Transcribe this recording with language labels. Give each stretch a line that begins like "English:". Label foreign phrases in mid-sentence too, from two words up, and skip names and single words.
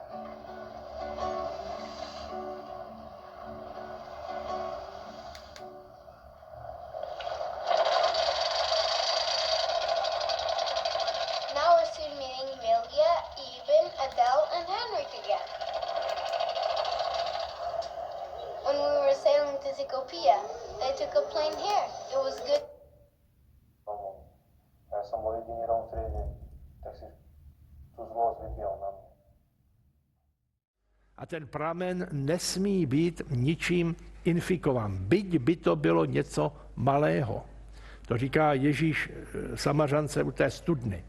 English: Now we're soon meeting Amelia, Eben, Adele, and Henrik again. When we were sailing to Tikopia, they took a plane here. It was good.
Slovak: Ja som bol jediný Róm v triede, tak si tú zlosť vybiel na mňa.
Czech: A ten pramen nesmí být ničím infikován, byť by to bylo něco malého. To říká Ježíš Samařance u té studny.